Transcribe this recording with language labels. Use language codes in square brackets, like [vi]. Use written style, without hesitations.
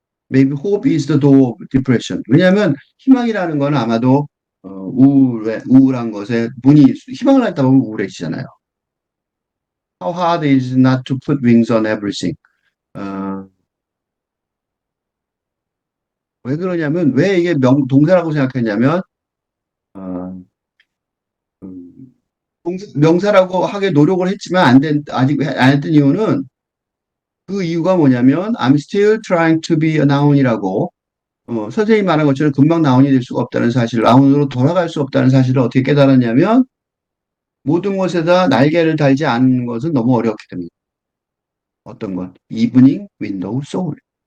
[en] Maybe hope is the door of depression. [ko] 왜냐하면 희망이라는 건 아마도 우울한 것에 희망을 갖다 보면 우울해지잖아요. [en] How hard is not to put wings on everything. [ko] 어, 왜 그러냐면 왜 이게 동사라고 생각했냐면 어, 음, 명사라고 하게 노력을 했지만 아직 안 했던 이유는 그 이유가 뭐냐면 [en] I'm still trying to be a noun [ko] 이라고 선생님이 말한 것처럼 금방 나온이 될 수가 없다는 사실, 나온으로 돌아갈 수 없다는 사실을 어떻게 깨달았냐면 모든 것에다 날개를 달지 않는 것은 너무 어렵기 때문에 어떤 것, 이브닝, 윈도우, 소울.